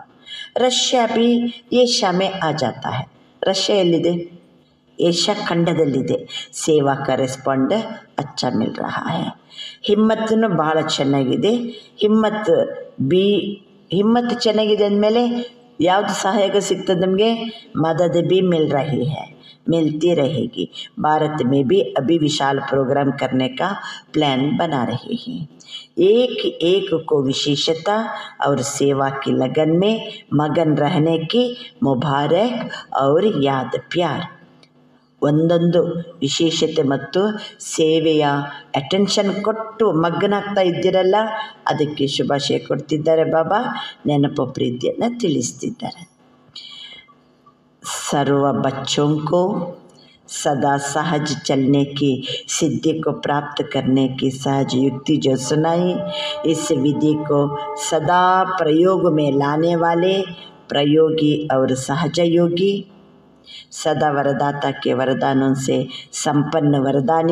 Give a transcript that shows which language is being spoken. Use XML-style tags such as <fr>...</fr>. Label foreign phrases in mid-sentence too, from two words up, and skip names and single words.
<hi>रशिया भी एशिया में आ जाता है.</hi> <kn>ರಷ್ಯಾ ಎಲ್ಲಿದೆ? ಏಷ್ಯಾ ಖಂಡದಲ್ಲಿದೆ.</kn> <hi>सेवा का रेस्पॉन्ड अच्छा मिल रहा है.</hi> <kn>ಹಿಮ್ಮತ್ತೂ ಭಾಳ ಚೆನ್ನಾಗಿದೆ. ಹಿಮ್ಮತ್ತು ಚೆನ್ನಾಗಿದೆ ಅಂದಮೇಲೆ ಯಾವುದು ಸಹಾಯಕ ಸಿಗ್ತದೆ ನಮಗೆ?</kn> <hi>मदद भी मिल रही है, मिलती रहेगी। भारत में भी अभी विशाल प्रोग्राम करने का प्लान बना रहे हैं। एक एक को विशेषता और सेवा की लगन में मगन रहने की मुबारक और याद प्यार।</hi> <kn>ಒಂದೊಂದು ವಿಶೇಷತೆ ಮತ್ತು ಸೇವೆಯ ಅಟೆನ್ಷನ್ ಕೊಟ್ಟು ಮಗ್ನಾಗ್ತಾ ಇದ್ದೀರಲ್ಲ, ಅದಕ್ಕೆ ಶುಭಾಶಯ ಕೊಡ್ತಿದ್ದಾರೆ ಬಾಬಾ, ನೆನಪು ಪ್ರೀತಿಯನ್ನು ತಿಳಿಸ್ತಿದ್ದಾರೆ।</kn> <hi>सर्व बच्चों को सदा सहज चलने की सिद्धि को प्राप्त करने की सहज युक्ति जो सुनाई, इस विधि को सदा प्रयोग में लाने वाले प्रयोगी और सहज योगी, सदा वरदाता के वरदानों से संपन्न वरदानी</hi>